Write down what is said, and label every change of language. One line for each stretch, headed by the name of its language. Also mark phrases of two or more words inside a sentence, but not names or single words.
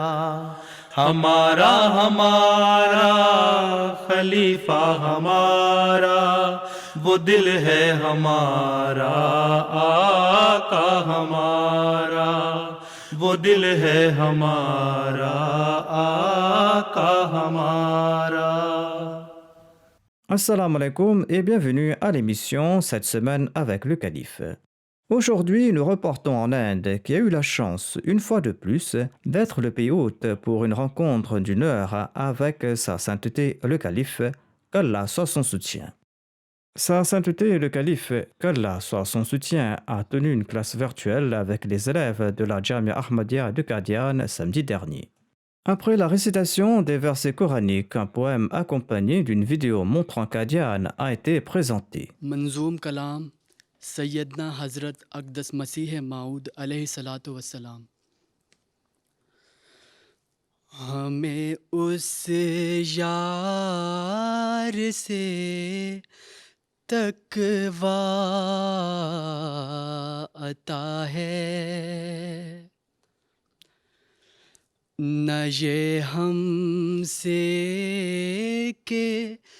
Urdu: ہمارا ہمارا خلیفہ ہمارا، وہ دل ہے ہمارا آقا ہمارا، وہ دل ہے ہمارا آقا ہمارا۔
Arabic: السلام عليكم
French: et bienvenue à l'émission cette semaine avec le calife. Aujourd'hui, nous reportons en Inde qui a eu la chance, une fois de plus, d'être le pays hôte pour une rencontre d'une heure avec sa sainteté le calife, qu'Allah soit son soutien. Sa sainteté le calife, qu'Allah soit son soutien, a tenu une classe virtuelle avec les élèves de la Jamia Ahmadiyya de Qadian samedi dernier. Après la récitation des versets coraniques, un poème accompagné d'une vidéo montrant Qadian a été présenté.
Urdu: منظوم کلام سیدنا حضرت اقدس مسیح موعود علیہ الصلاۃ والسلام۔ ہمیں اس یار سے تقویٰ عطا ہے، نہ یہ ہم سے کہ